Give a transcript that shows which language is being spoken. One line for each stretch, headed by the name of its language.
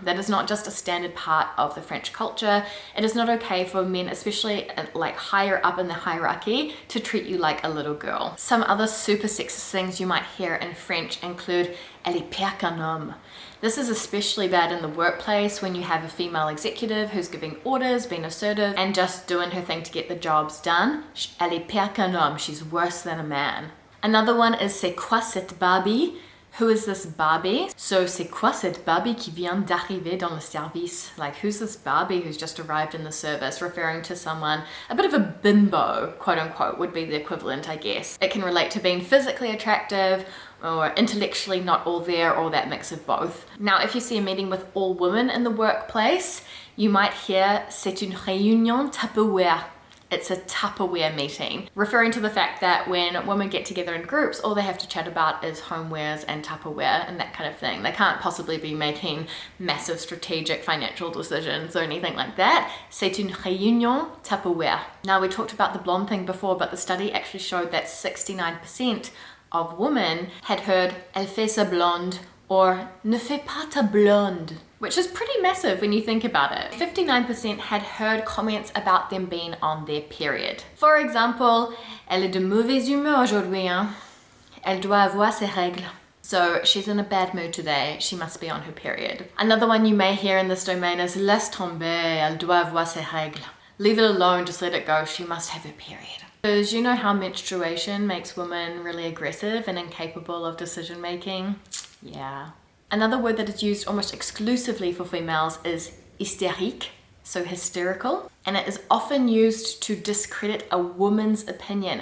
English: That is not just a standard part of the French culture. It is not okay for men, especially like higher up in the hierarchy, to treat you like a little girl. Some other super sexist things you might hear in French include
French: elle est pire qu'un homme.
English: This is especially bad in the workplace when you have a female executive who's giving orders, being assertive, and just doing her thing to get the jobs done.
French: Elle est pire qu'un homme.
English: She's worse than a man. Another one is
French: c'est quoi cette Barbie?
English: Who is this Barbie? So
French: c'est quoi cette Barbie qui vient d'arriver dans le service?
English: Like, who's this Barbie who's just arrived in the service? Referring to someone, a bit of a bimbo, quote unquote, would be the equivalent, I guess. It can relate to being physically attractive or intellectually not all there, or that mix of both. Now, if you see a meeting with all women in the workplace, you might hear
French: c'est une réunion Tupperware.
English: It's a Tupperware meeting, referring to the fact that when women get together in groups, all they have to chat about is homewares and Tupperware and that kind of thing. They can't possibly be making massive strategic financial decisions or anything like that.
French: C'est une réunion Tupperware.
English: Now, we talked about the blonde thing before, but the study actually showed that 69% of women had heard
French: elle fait sa blonde
English: or
French: ne fais pas ta blonde,
English: which is pretty massive when you think about it. 59% had heard comments about them being on their period. For example,
French: elle est de mauvaise humeur aujourd'hui, hein? Elle doit avoir ses règles.
English: So she's in a bad mood today, she must be on her period. Another one you may hear in this domain is
French: laisse tomber, elle doit avoir ses règles.
English: Leave it alone, just let it go, she must have her period. Because you know how menstruation makes women really aggressive and incapable of decision making? Yeah. Another word that is used almost exclusively for females is hystérique, so hysterical, and it is often used to discredit a woman's opinion.